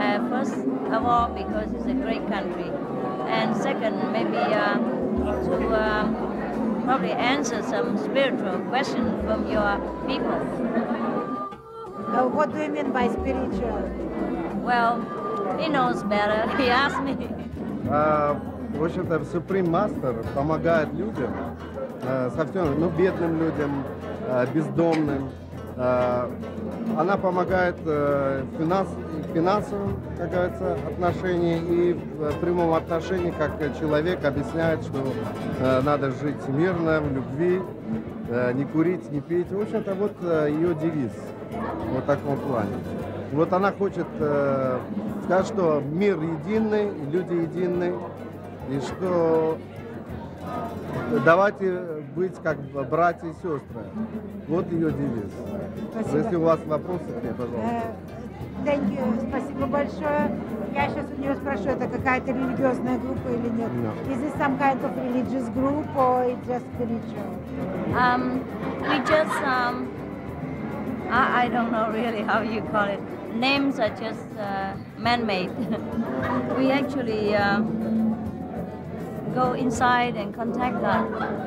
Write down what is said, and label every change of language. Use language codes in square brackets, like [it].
[en] First of all, because it's a great country. And second, maybe to probably answer some spiritual questions from your people. What do you mean by spiritual? Well, he knows better. He asked me. [ru] В общем-то, Supreme Master помогает людям, совсем, ну, бедным людям, бездомным. Она помогает в финансовом, как говорится, отношении и в прямом отношении, как человек объясняет, что надо жить мирно, в любви, не курить, не пить. В общем-то, вот ее девиз в таком плане. Вот она хочет сказать, что мир единый, люди едины, и что давайте быть как братья и сестры. Вот ее девиз. Спасибо. Если у вас вопросы, пожалуйста. [en] Thank you. [ru] Спасибо большое. Я сейчас у нее спрошу, это какая-то религиозная группа или нет? [en] No. Is this some kind of religious group or it's just spiritual? We just, I don't know really how you call it. Names are just man-made. We actually go inside and contact God.